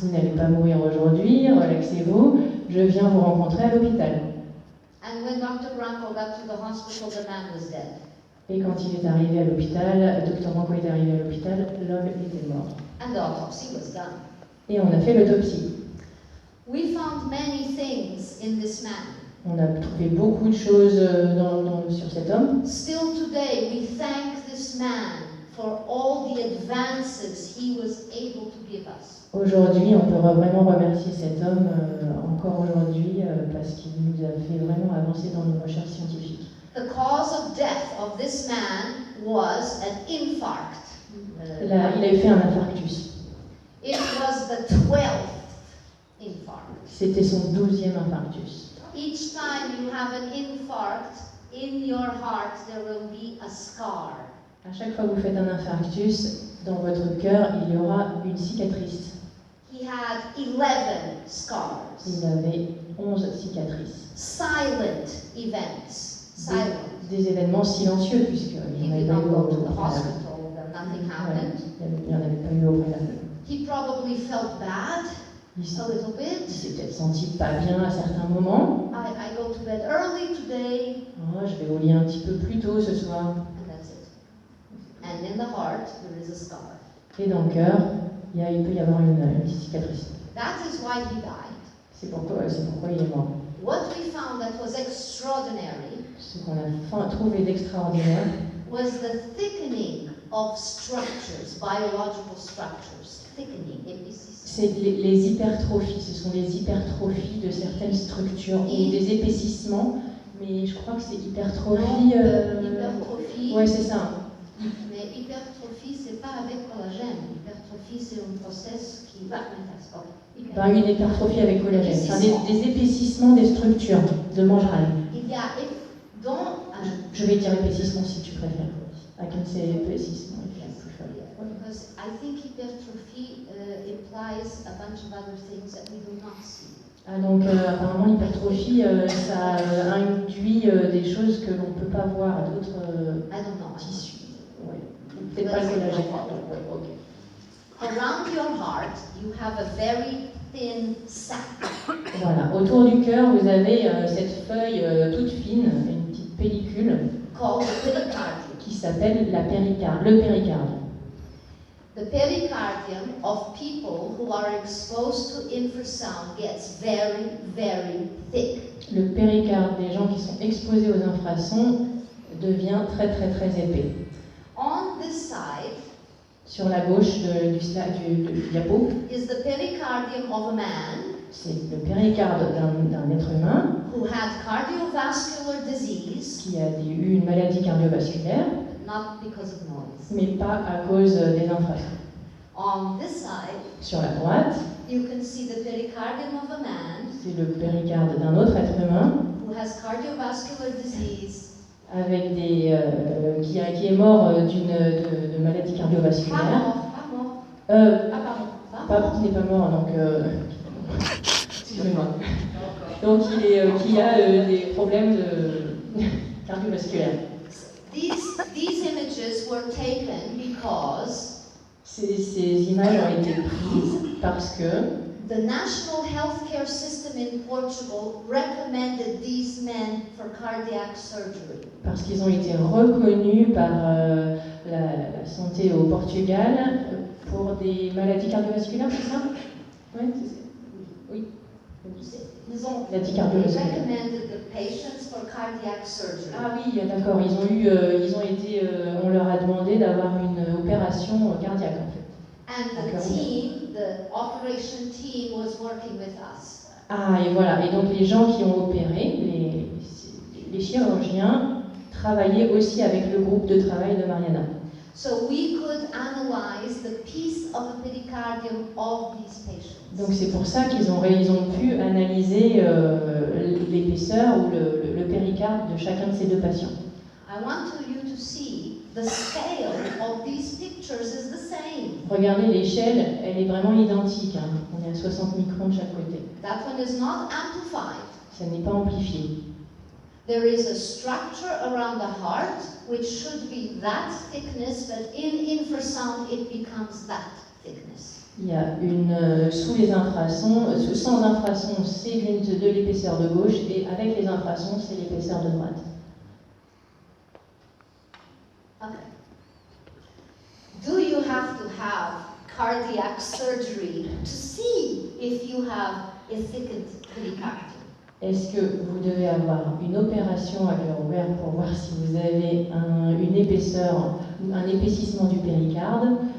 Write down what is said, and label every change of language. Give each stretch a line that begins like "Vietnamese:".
French: Vous n'allez pas mourir aujourd'hui, relaxez-vous. Je viens vous rencontrer à l'hôpital.
English: And when Dr. Branco got to the hospital, the man was dead.
French: Et quand il est arrivé à l'hôpital, Dr Branco est arrivé à l'hôpital, l'homme était mort.
English: And the autopsy was done.
French: Et on a fait l'autopsie.
English: We found many things in this man.
French: On a trouvé beaucoup de choses sur cet homme.
English: Still today, we thank this man for all the advances he was able to give us.
French: Aujourd'hui, on peut vraiment remercier cet homme encore aujourd'hui parce qu'il nous a fait vraiment avancer dans nos recherches scientifiques.
English: The cause of death of this man was an infarct.
French: Il a fait un infarctus.
English: It was the 12th infarct.
French: C'était son 12e infarctus.
English: Each time you have an infarct, in your heart there will be a scar.
French: À chaque fois que vous faites un infarctus, dans votre cœur, il y aura une cicatrice.
English: He had 11 scars.
French: Il avait 11 cicatrices.
English: Silent events. Silent.
French: Des événements silencieux, puisqu'il
English: He
French: n'y en
English: did
French: avait
English: not
French: pas eu
English: go to
French: au
English: the
French: préalable.
English: hospital, then nothing happened.
French: Il n'y en avait pas eu au préalable.
English: He probably felt bad
French: Il
English: a little bit.
French: s'est peut-être senti pas bien à certains moments.
English: I go to bed early today,
French: Oh, je vais au lit un petit peu plus tôt ce soir.
English: and that's it. And in the heart, there is a scar.
French: Et dans le cœur, il peut y avoir une petite cicatrice.
English: That is why he died.
French: C'est pourquoi il est mort.
English: What we found that was extraordinary
French: Ce qu'on a trouvé d'extraordinaire,
English: was the thickening of structures, biological structures. Thickening,
French: c'est les hypertrophies. Ce sont les hypertrophies de certaines structures ou des épaississements. Mais je crois que c'est hypertrophie. Hypertrophie. Ouais, c'est ça. Mais hypertrophie, c'est pas avec collagène. Hypertrophie, c'est un process qui va. Une hypertrophie avec collagène. Enfin, des épaississements des structures de membrane. Il y a dans. Je vais dire épaississement si tu préfères.
English: I can say épaississement. Because I think hypertrophy implies a bunch of other things that we do not see.
French: Ah, donc apparemment l'hypertrophie, ça induit des choses que l'on ne peut pas voir, d'autres tissus. Ouais. Peut-être pas le collagène.
English: Around your heart, you have a very thin sac.
French: Voilà. Autour du cœur, vous avez cette feuille toute fine, une petite pellicule,
English: called the pericardium.
French: Qui s'appelle le péricarde.
English: The pericardium of people who are exposed to infrasound gets very, very thick.
French: Le péricarde des gens qui sont exposés aux infrasons devient très très très épais.
English: On this side,
French: sur la gauche du diapo,
English: is the pericardium of a man.
French: C'est le péricarde d'un être humain
English: who had cardiovascular disease,
French: qui a eu une maladie cardiovasculaire,
English: not because of noise.
French: Mais pas à cause des infrasons.
English: On this side,
French: sur la droite,
English: you can see the pericardium of a man
French: c'est le péricarde d'un autre être humain
English: who has cardiovascular disease,
French: avec qui est mort de maladie cardiovasculaire. Qui n'est pas mort, donc excusez-moi. Donc qui a des problèmes cardiovasculaires.
English: These images were taken because
French: ces images ont été prises parce que
English: the national healthcare system in Portugal recommended these men for cardiac surgery.
French: Parce qu'ils ont été reconnus par la santé au Portugal pour des maladies cardiovasculaires, c'est ça? Ouais, c'est ça. Oui. Ils ont Maladie cardiovasculaire.
English: recommended the patients for cardiac surgery.
French: Ah oui, d'accord. On leur a demandé d'avoir une opération cardiaque en fait.
English: And the operation team was working with us.
French: Ah et voilà. Et donc les gens qui ont opéré, les chirurgiens travaillaient aussi avec le groupe de travail de Mariana.
English: So we could analyze the piece of the pericardium of these patients.
French: Donc c'est pour ça qu'ils ont pu analyser l'épaisseur ou le péricarde de chacun de ces deux patients.
English: I want you to see the scale of these pictures is the same.
French: Regardez l'échelle, elle est vraiment identique. Hein. On est à 60 microns de chaque côté.
English: That one is not amplified.
French: Ça n'est pas amplifié.
English: There is a structure around the heart which should be that thickness, but in infrasound it becomes that thickness.
French: Il y a sans infrasons, c'est de l'épaisseur de gauche et avec les infrasons, c'est l'épaisseur de droite.
English: Okay. Do you have to have cardiac surgery to see if you have a thickened pericardium?
French: Est-ce que vous devez avoir une opération à cœur ouvert pour voir si vous avez une épaisseur, un épaississement du péricarde?